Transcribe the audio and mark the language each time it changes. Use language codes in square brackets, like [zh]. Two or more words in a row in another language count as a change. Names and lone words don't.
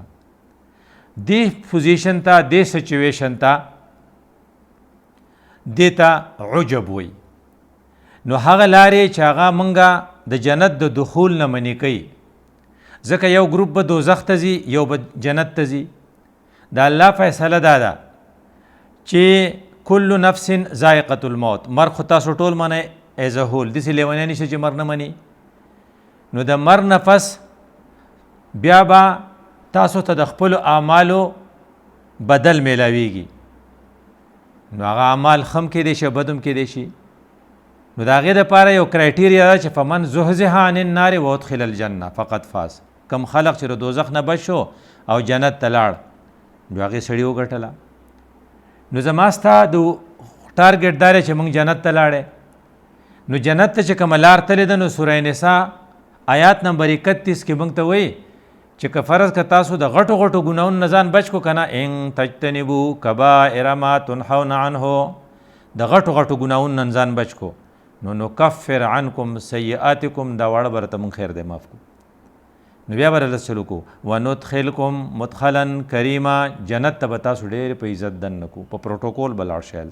[ps] دې پوزیشن ته دې سچویشن ته دې ته عجب وایي. نو هغه لارې چې هغه مونږه د جنت د دخول نه منې کوي، ځکه یو ګروپ به دوزخ ته ځي یو به جنت ته ځي. د الله فیصله دا ده چې [ar] کل نفس ذائقة الموت، [ps] مرګ خو تاسو ټول منئ [en] as a whole, [ps] داسې لیونی نشته چې مرګ نه مني. نو د مرګ نه پس بیا به تاسو ته د خپلو اعمالو بدل میلاویږي. نو هغه اعمال ښه هم کیدی شي او بد هم کیدی شي. نو د هغې دپاره یو کرایټیریا ده چې [ar] فمن زحزح عن النار وادخل الجنه فقط فاز. [ps] کم خلق چې د دوزخ نه بچ شو او جنت ته لاړ نو هغې سړي وګټله. نو زما ستا د ټارګېټ دا دی چې موږ جنت ته لاړی. نو جنت ته چې کومه لار تلې ده نو سوره نساء آیات نمبر 31 کې موږ ته وایي چې که فرض که تاسو د غټو غټو ګناهونو نه ځان بچ کو که نه، [ar] ان تجتنبوا کبائر ما تنهون عنه، [ps] د غټو غټو ګناهونو نه ځان بچ کو نو [ar] نکفر عنکم سیئاتکم، [ps] دا واړه به راته مونږ خیر دی معاف کو. نو بیا به راله چلو کو [ar] وندخلکم مدخلا کریما، [ps] جنت ته به تاسو ډېر په عزت دننه کو، په پروټوکول به لاړ شئ.